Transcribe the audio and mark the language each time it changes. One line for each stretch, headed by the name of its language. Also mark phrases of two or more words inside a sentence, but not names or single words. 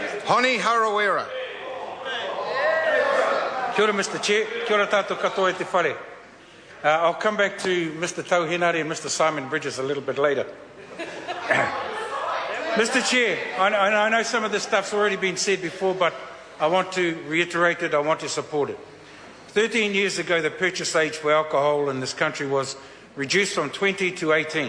English: Honi Harawira.
Māori: Kia ora,
English: Mr. Chair.
Māori: Kia ora tātou katoa e te whare.
English: I'll come back to Mr. Tauhenari and Mr. Simon Bridges a little bit later. Mr. Chair, I know some of this stuff's already been said before, but I want to reiterate it, I want to support it. 13 years ago, the purchase age for alcohol in this country was reduced from 20 to 18.